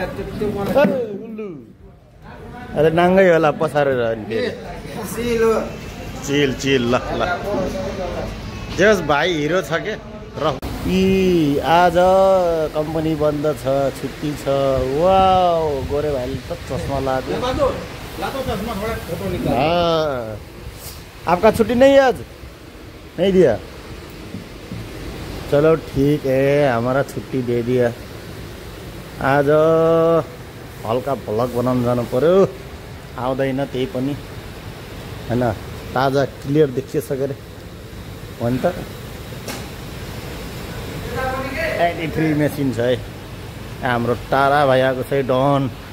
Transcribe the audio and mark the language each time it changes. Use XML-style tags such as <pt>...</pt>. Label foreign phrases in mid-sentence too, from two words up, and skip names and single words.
<ne>अरे नाङ्गै होला पसारेर चिल ल ल जस भाइ हिरो छ के र। आज कम्पनी बन्द छ, छुट्टी छ। वाओ गोरे भाइले त चस्मा लाग्यो।</ne> <hi>आपका छुट्टी नहीं है आज? नहीं दिया? चलो ठीक है, हमारा छुट्टी दे दिया।</hi> <ne>आज हल्का भ्लग बनाउन जानु पर्यो। आउँदैन त्यही पनि हैन, ताजा क्लियर देखिएछ के अरे हो नि त। 83 मेसिन छ है हाम्रो तारा भाइको चाहिँ डन।</ne>